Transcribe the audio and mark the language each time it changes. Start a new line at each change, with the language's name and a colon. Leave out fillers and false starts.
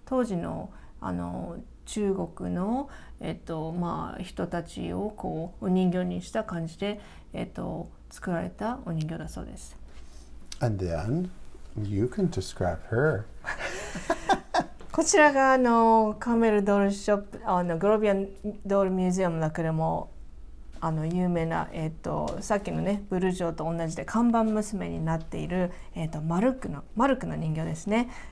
Japanese: 当時の中国の人たちをこうお人形にした感じで作られたお人形だそうです。
English: And then you can describe her.
Japanese: こちらがカーメルドールショップグロビアンドールミュージアムの中でも有名な、さっきのねブルジョーと同じで看板娘になっている、マルクの人形ですね。